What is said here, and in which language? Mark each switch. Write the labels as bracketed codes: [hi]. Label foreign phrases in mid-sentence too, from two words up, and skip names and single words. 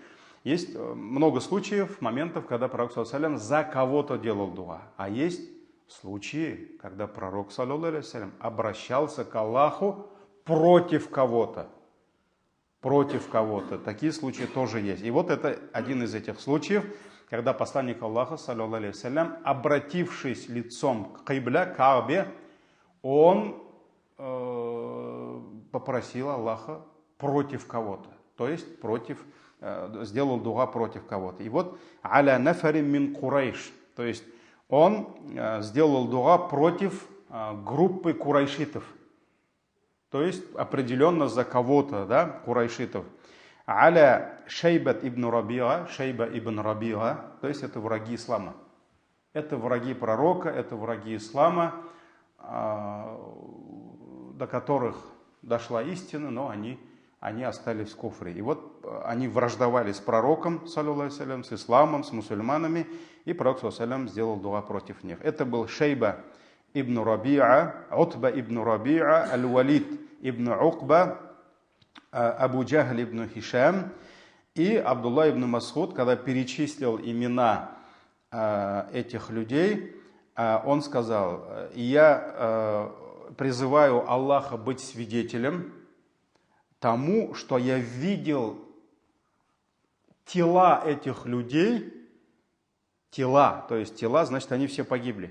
[ru] Есть много случаев, моментов, когда пророк, [ar] صلى الله عليه وسلم, [ru] за кого-то делал дуа. А есть случаи, когда пророк, [ar] صلى الله عليه وسلم, [ru] обращался к Аллаху против кого-то. Такие случаи тоже есть. И вот это один из этих случаев, когда посланник Аллаха, [ar] صلى الله عليه وسلم, [ru] обратившись лицом к кибле, Каабе, он попросил Аллаха против кого-то. То есть сделал дуа против кого-то. И вот [ar] على نفر من قريش, [ru] то есть он сделал дуа против группы курайшитов, то есть определенно за кого-то, да, курайшитов. Аля Шейба ибн Рабиа, то есть это враги ислама. Это враги пророка, это враги ислама, до которых дошла истина, но они остались в куфре. И вот они враждовали с пророком, [ar] صلى الله عليه وسلم, [ru] с исламом, с мусульманами, и пророк, [ar] صلى الله عليه وسلم, [ru] сделал дуа против них. Это был Шейба ибн Рабиа, Утба ибн Рабиа, Аль-Валид ибн Укба, Абу Джахль ибн Хишам и Абдуллах ибн Мас'уд. Когда перечислил имена этих людей, он сказал: «Я призываю Аллаха быть свидетелем тому, что я видел тела этих людей, то есть тела, значит, они все погибли.